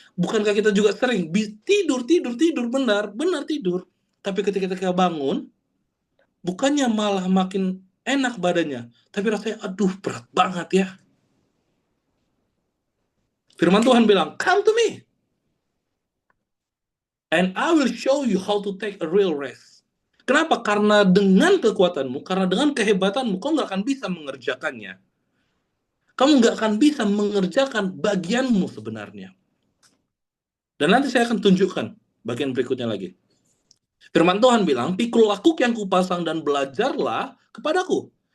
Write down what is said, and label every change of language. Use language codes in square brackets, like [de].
[id] Bukankah kita juga sering tidur, benar tidur, tapi ketika kita bangun, bukannya malah makin enak badannya, tapi rasanya aduh berat banget ya. Firman Tuhan bilang, [en] come to me and I will show you how to take a real rest. [id] Kenapa? Karena dengan kekuatanmu, karena dengan kehebatanmu, kau nggak akan bisa mengerjakannya. Kamu nggak akan bisa mengerjakan bagianmu sebenarnya. Dan nanti saya akan tunjukkan bagian berikutnya lagi. Firman Tuhan bilang, pikullah kuk yang kupasang dan belajarlah kepadaku.